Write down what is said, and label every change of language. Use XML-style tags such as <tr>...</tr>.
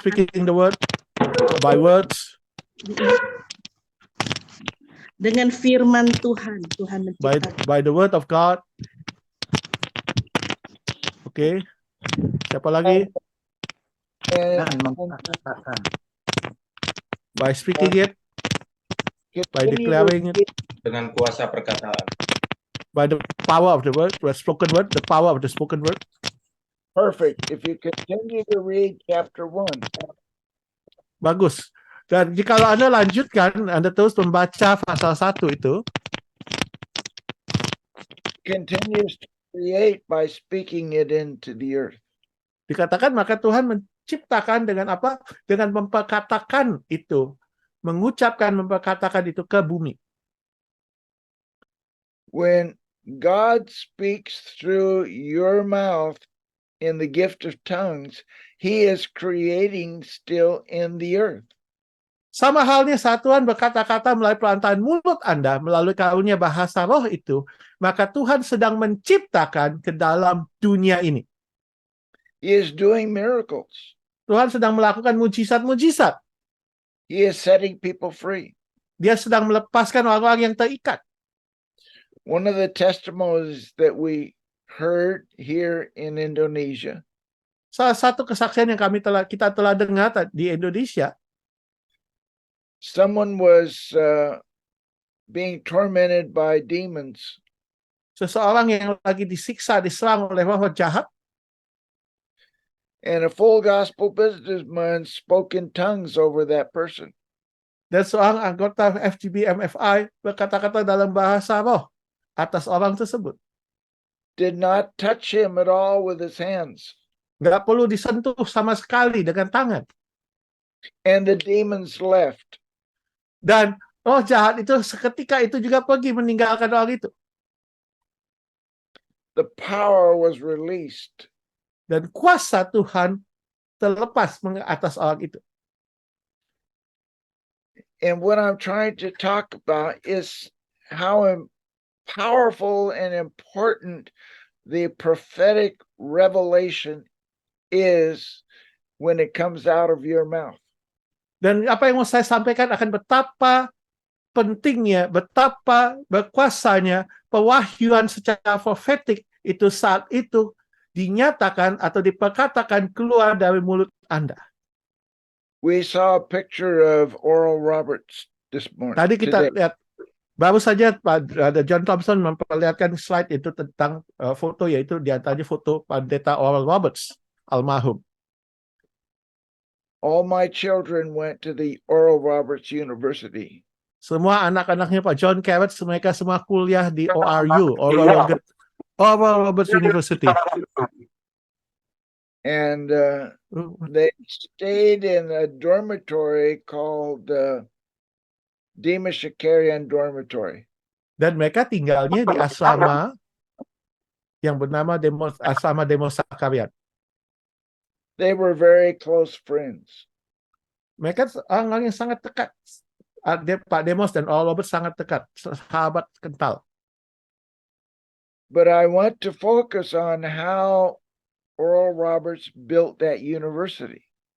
<en>Speaking the word by words,</en> <id>dengan firman Tuhan, Tuhan menciptakan.</id> <en>by the word of God.</en> <id>Oke. Siapa lagi?</id> <en>And</en> <id>Dan mengatakan.</id> <en>By speaking it, by continue to declaring it,</en> <id>dengan kuasa perkataan.</id> <en>by the power of the word, the spoken word, the power of the spoken word. perfect. If you continue to read chapter 1,</en> <id>Bagus. Dan jika Anda lanjutkan, Anda terus membaca pasal 1 itu,</id> <en>continues to create by speaking it into the earth.</en> <id>dikatakan maka Tuhan menciptakan dengan apa? Dengan memperkatakan itu, mengucapkan, memperkatakan itu ke bumi.</id> <en>When God speaks through your mouth in the gift of tongues, he is creating still in the earth.</en> <id>Sama halnya saat Tuhan berkata-kata melalui pelantaran mulut Anda, melalui karunia bahasa roh itu, maka Tuhan sedang menciptakan ke dalam dunia ini.</id> <en>He is doing miracles.</en> <id>Tuhan sedang melakukan mujizat-mujizat.</id> <en>He is setting people free.</en> <id>Dia sedang melepaskan orang-orang yang terikat.</id> <en>One of the testimonies that we heard here in Indonesia,</en> <id>Salah satu kesaksian yang kita telah dengar di Indonesia,</id> <en>someone was being tormented by demons,</en> <id>seseorang yang lagi disiksa, diserang oleh roh jahat,</id> <en>and a full gospel businessman spoke in tongues over that person.</en> <id>dan seorang anggota FGB MFI berkata-kata dalam bahasa roh atas orang tersebut.</id> <en>Did not touch him at all with his hands.</en> <id>Nggak perlu disentuh sama sekali dengan tangan.</id> <en>And the demons left.</en> <id>Dan roh jahat itu seketika itu juga pergi meninggalkan orang itu.</id> <en>The power was released.</en> <id>Dan kuasa Tuhan terlepas atas orang itu.</id> <en>And what I'm trying to talk about is how powerful and important the prophetic revelation is when it comes out of your mouth.</en> <id>Dan apa yang mau saya sampaikan akan betapa pentingnya, betapa berkuasanya pewahyuan secara profetik itu saat itu dinyatakan atau diperkatakan keluar dari mulut Anda.</id> <en>We saw a picture of Oral Roberts this morning.</en> <id>Tadi kita</id> <en>today.</en> <id>lihat, baru saja ada John Thompson memperlihatkan slide itu tentang foto, yaitu diantaranya foto Pendeta Oral Roberts, almarhum.</id> <en>All my children went to the Oral Roberts University.</en> <id>Semua anak-anaknya Pak John Carrot, mereka semua kuliah di ORU, Oral Roberts University.</id> <en>And they stayed in a dormitory called Demas Shakarian Dormitory.</en> <id>Dan mereka tinggalnya di asrama yang bernama Asrama Demos Sakarian.</id> <en>They were very close friends.</en> <id>Mereka orang yang sangat dekat. Pak Demos dan Oral Roberts sangat dekat, sahabat kental.</id> <en>But I want to focus on how Oral Roberts built that university.</en>